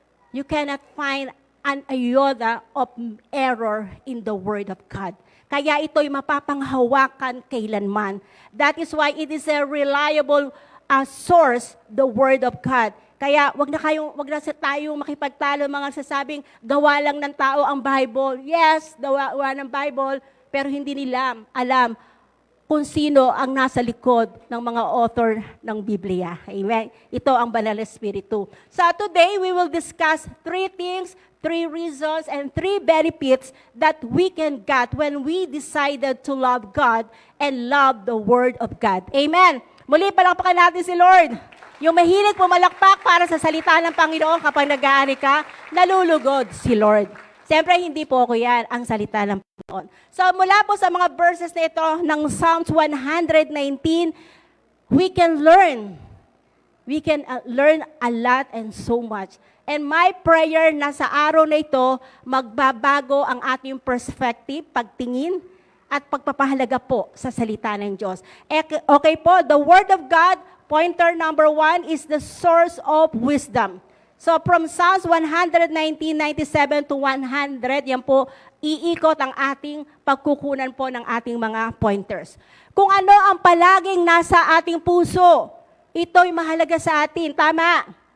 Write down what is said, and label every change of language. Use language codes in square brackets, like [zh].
[en] You cannot find an iota of error in the Word of God. [tl] Kaya ito'y mapapanghawakan kailanman. [en] That is why it is a reliable source, the Word of God. [tl] Kaya wag na tayong makipagtalo mga sasabing gawa lang ng tao ang Bible. Yes, gawa ng Bible, pero hindi nila alam kung sino ang nasa likod ng mga author ng Biblia. Amen. Ito ang Banal na Espiritu. [en] So today, we will discuss 3 things, 3 reasons, and 3 benefits that we can get when we decided to love God and love the Word of God. [tl] Amen. Muli, palakpakan natin si Lord. Yung mahilig pumalakpak para sa salita ng Panginoon kapag nag-aani ka, nalulugod si Lord. Siyempre, hindi po ako yan, ang salita ng Panginoon. So, mula po sa mga verses na ito ng Psalms 119, [en] we can learn. We can learn a lot and so much. [tl] And my prayer na sa araw na ito, magbabago ang ating perspective, pagtingin, at pagpapahalaga po sa salita ng Diyos. [en] Okay po, the Word of God, pointer number 1 is the source of wisdom. [tl] So from Psalms 119:97 to 100, yan po, iikot ang ating pagkukunan po ng ating mga pointers. Kung ano ang palaging nasa ating puso, ito'y mahalaga sa atin. Tama?